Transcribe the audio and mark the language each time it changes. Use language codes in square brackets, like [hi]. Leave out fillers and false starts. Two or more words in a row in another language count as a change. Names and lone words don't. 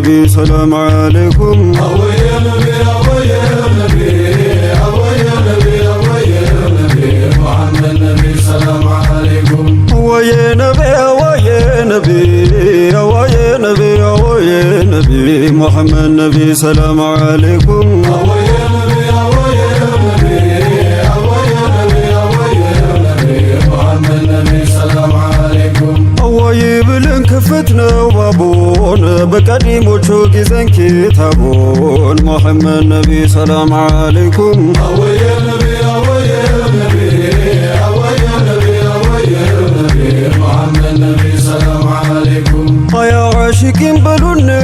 [ar] سلام عليكم። [am] አወየ ነቢ አወየ ነቢ አወየ ነቢ አወየ ነቢ ሙሐመድ ነቢ [ar] سلام عليكم። [am] አወየ ነቢ አወየ ነቢ አወየ ነቢ አወየ ነቢ ሙሐመድ ነቢ [ar] سلام عليكم። [am] አወየ ነቢ አወየ ነቢ አወየ ነቢ አወየ ነቢ ሙሐመድ ነቢ [ar] سلام عليكم። [am] አወይ ብለን ከፈትነው ባቡን በቀዲሞቹ ጊዜን ኪታቡን ሙሐመድ ነቢ [ar] سلام عليكم። [am] አወየ ነቢ አወየ ነቢ አወየ ነቢ አወየ ነቢ ሙሐመድ ነቢ [ar] سلام عليكم። [am] አያ ዓሽቂን በሉን